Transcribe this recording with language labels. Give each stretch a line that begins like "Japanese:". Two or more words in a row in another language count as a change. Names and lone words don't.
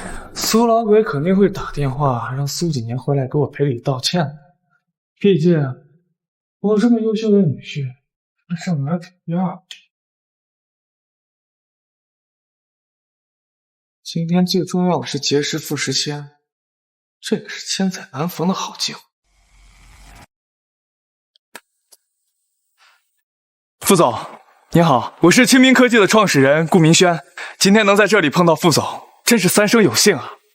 Chinese: 蘇老鬼肯定会打電話讓蘇景年回來給我賠禮道歉的。畢竟我這麼優秀的女婿，上哪給呀？今天最重要的是結識傅时迁，這個是千載難逢的好機會。傅總，您好，我是清明科技的創始人顧明軒，今天能在這裡碰到傅總，真是三生有幸啊！